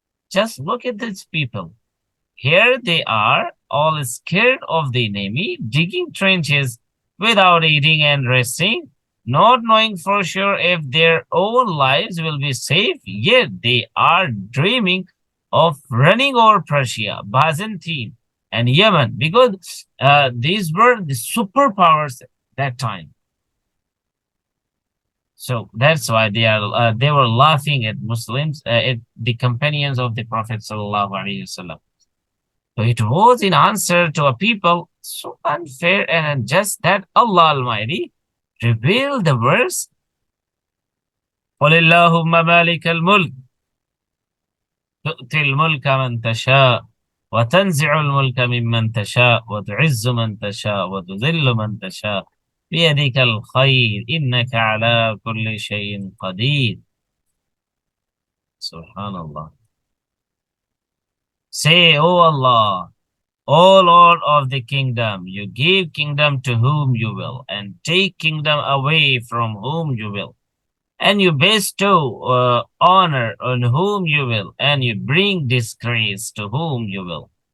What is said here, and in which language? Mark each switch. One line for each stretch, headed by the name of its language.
English: Just look at these people. Here they are, all scared of the enemy, digging trenches without eating and resting, not knowing for sure if their own lives will be safe, yet they are dreaming of running over Persia, Byzantine, and Yemen, because these were the superpowers at that time. So that's why they were laughing at Muslims, at the companions of the Prophet sallallahu alaihi wasallam. So it was in answer to a people so unfair and unjust that Allah Almighty revealed the verse,
Arabic: قُلِ اللَّهُمَّ مَالِكَ الْمُلْكِ تُؤْتِي الْمُلْكَ مَنْ تَشَاءُ وَتَنْزِعُ الْمُلْكَ مِمَّنْ تَشَاءُ وَتُعِزُّ مَنْ تَشَاءُ وَتُذِلُّ مَنْ تَشَاءُ بِيَدِكَ الْخَيْرُ إِنَّكَ عَلَى كُلِّ شَيْءٍ قَدِيرٌ. Subhanallah.
English: Say, O Allah, O Lord of the kingdom, you give kingdom to whom you will, and take kingdom away from whom you will. And you bestow honor on whom you will, and you bring disgrace to whom you will.